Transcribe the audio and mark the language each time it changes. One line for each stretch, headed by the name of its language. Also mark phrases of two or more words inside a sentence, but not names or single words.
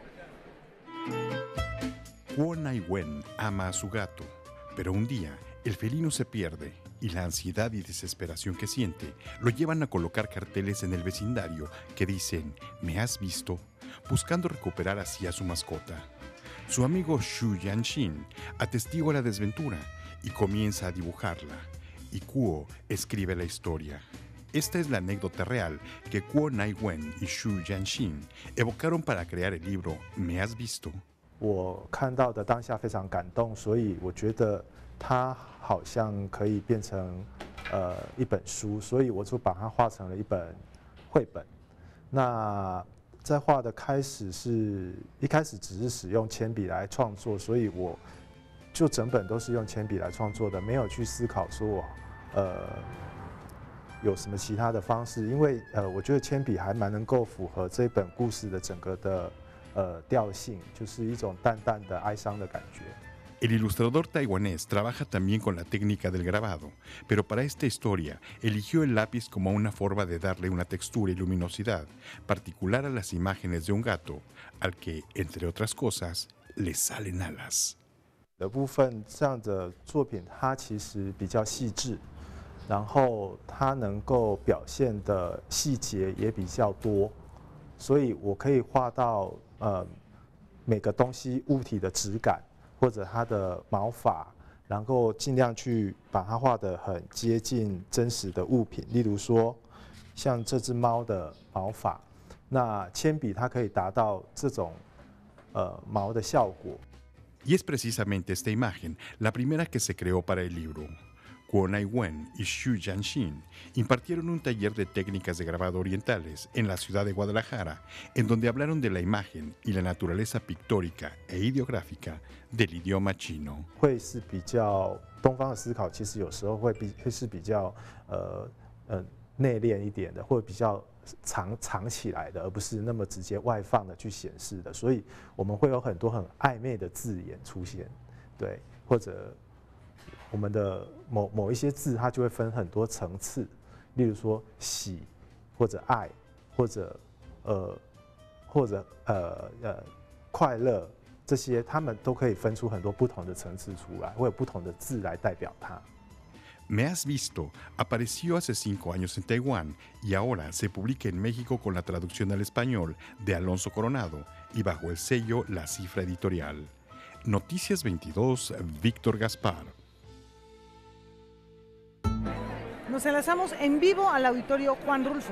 Spanish: Kuo Nai-wen ama a su gato, pero un día el felino se pierde y la ansiedad y desesperación que siente lo llevan a colocar carteles en el vecindario que dicen «¿Me has visto?», buscando recuperar así a su mascota. Su amigo Xu Yanxin atestigua la desventura y comienza a dibujarla, y Kuo escribe la historia. Esta es la anécdota real que Kuo Nai-wen y Xu Yanxin evocaron para crear el libro «¿Me has visto?».
Chinese: 我看到的当下非常感动，所以我觉得它好像可以变成一本书，所以我就把它画成了一本绘本。那在画的一开始只是使用铅笔来创作，所以我就整本都是用铅笔来创作的，没有去思考说我有什么其他的方式，因为我觉得铅笔还蛮能够符合这本故事的整个的调性，就是一种淡淡的哀伤的感觉。
Spanish: El ilustrador taiwanés trabaja también con la técnica del grabado, pero para esta historia eligió el lápiz como una forma de darle una textura y luminosidad particular a las imágenes de un gato, al que, entre otras cosas, le salen alas.
Chinese: 的部分这样的作品，它其实比较细致，然后它能够表现的细节也比较多，所以我可以画到每个东西物体的质感。或者它的毛发，然后尽量去把它画得很接近真实的物品。例如说，像这只猫的毛发，那铅笔它可以达到这种毛的效果。
Spanish: Y es precisamente esta imagen la primera que se creó para el libro. Kuo Nai-wen y Xu Yanxin impartieron un taller de técnicas de grabado orientales en la ciudad de Guadalajara, en donde hablaron de la imagen y la naturaleza pictórica e ideográfica del idioma chino.
Chinese: 会是比较东方的思考，其实有时候会是比较内敛一点的，或者比较藏起来的，而不是那么直接外放的去显示的。所以我们会有很多很暧昧的字眼出现，对，或者。我们的某一些字，它就会分很多层次，例如说喜，或者爱，或者快乐，这些他们都可以分出很多不同的层次出来，会有不同的字来代表它。
Spanish: Me has visto apareció hace 5 años en Taiwán y ahora se publica en México con la traducción al español de Alonso Coronado y bajo el sello La Cifra Editorial. Noticias 22, Víctor Gaspar. Nos enlazamos en vivo al auditorio Juan Rulfo.